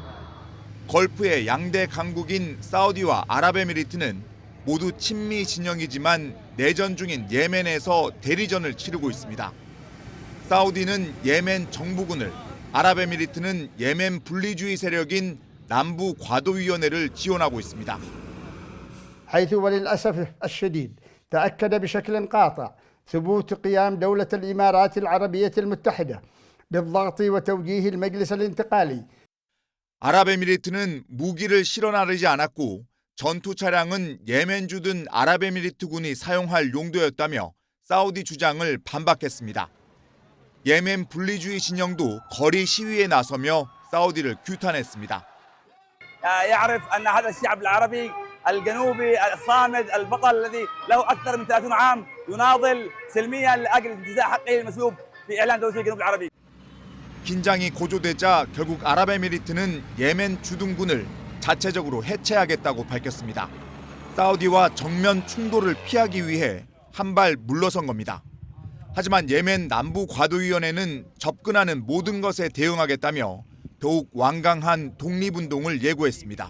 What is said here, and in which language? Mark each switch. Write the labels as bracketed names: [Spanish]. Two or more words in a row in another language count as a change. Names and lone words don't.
[Korean] 걸프의 양대 강국인 사우디와 아랍에미리트는 모두 친미 진영이지만 내전 중인 예멘에서 대리전을 치르고 있습니다. 사우디는 예멘 정부군을, 아랍에미리트는 예멘 분리주의 세력인 남부 과도위원회를 지원하고 있습니다. [Arabic] حيث وللأسف الشديد تأكد بشكل قاطع ثبوت قيام دولة الإمارات العربية المتحدة بالضغط وتوجيه المجلس الانتقالي. [Korean] 아랍에미리트는 무기를 실어 나르지 않았고 전투 차량은 예멘주둔 아랍에미리트군이 사용할 용도였다며 사우디 주장을 반박했습니다. 예멘 분리주의 진영도 거리 시위에 나서며 사우디를 규탄했습니다. [Arabic] يعرف أن هذا الشعب العربي الجنوبي الصامد البطل الذي له أكثر من 30 عام يناضل سلميا لأجل انتزاع حقه المسلوب في إعلان دولة الجنوب العربي. [Korean] 긴장이 고조되자 결국 아랍에미리트는 예멘 주둔군을 자체적으로 해체하겠다고 밝혔습니다. 사우디와 정면 충돌을 피하기 위해 한 발 물러선 겁니다. 하지만 예멘 남부 과도위원회는 접근하는 모든 것에 대응하겠다며 더욱 완강한 독립운동을 예고했습니다.